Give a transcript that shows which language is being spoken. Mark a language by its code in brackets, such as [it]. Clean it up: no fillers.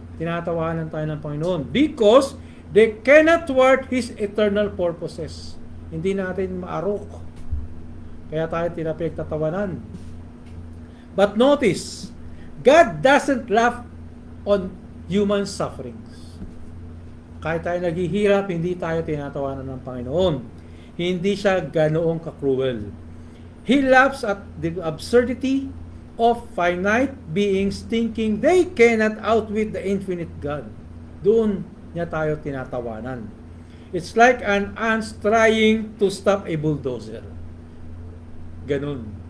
[tl] Tinatawanan tayo ng Panginoon [en] because they cannot thwart His eternal purposes. [tl] Hindi natin maarok. Kaya tayo pinagtatawanan. [en] But notice, God doesn't laugh on human sufferings. [tl] Kahit tayo naghihirap, hindi tayo tinatawanan ng Panginoon. Hindi siya ganoong ka-cruel. [en] He laughs at the absurdity of finite beings thinking they cannot outwit the infinite God. [tl] Doon niya tayo tinatawanan. [en] It's like an ant trying to stop a bulldozer. [tl] Ganun.